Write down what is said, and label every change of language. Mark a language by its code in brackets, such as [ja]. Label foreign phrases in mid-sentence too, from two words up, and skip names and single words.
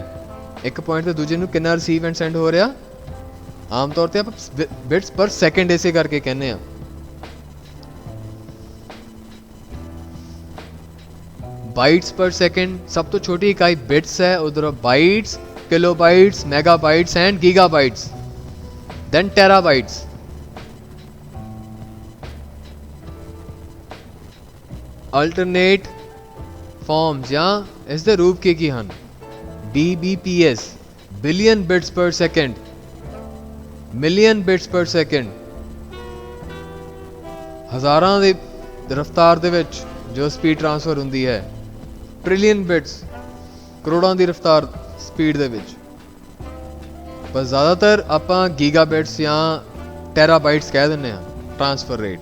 [pa] ਇੱਕ ਪੁਆਇੰਟ ਤੋਂ ਦੂਜੇ ਨੂੰ ਕਿੰਨਾ [en] receive and send [pa] ਹੋ ਰਿਹਾ? ਆਮ ਤੌਰ ਤੇ ਆਪਾਂ [en] bits per second [pa] ਇਸੇ ਕਰਕੇ ਕਹਿੰਦੇ ਆ। [en] bytes per second [pa] ਸਭ ਤੋਂ ਛੋਟੀ ਇਕਾਈ ਬਿਟਸ ਹੈ, ਉਧਰ [en] ਬਾਈਟਸ kilobytes, megabytes and gigabytes, then terabytes. Alternate forms [pa] ਜਾਂ ਇਸ ਦੇ ਰੂਪ ਕੀ ਹਨ? [en] DBPS billion bits per second, million bits per second, [pa] ਹਜ਼ਾਰਾਂ ਦੀ ਰਫ਼ਤਾਰ ਦੇ ਵਿੱਚ ਜੋ [en] speed transfer [pa] ਹੁੰਦੀ ਹੈ, [en] trillion bits, [pa] ਕਰੋੜਾਂ ਦੀ ਰਫ਼ਤਾਰ ਸਪੀਡ ਦੇ ਵਿੱਚ। ਪਰ ਜ਼ਿਆਦਾਤਰ ਆਪਾਂ ਗੀਗਾਬਿਟਸ ਜਾਂ ਟੈਰਾਬਾਈਟਸ ਕਹਿ ਦਿੰਦੇ ਹਾਂ [en] transfer rate.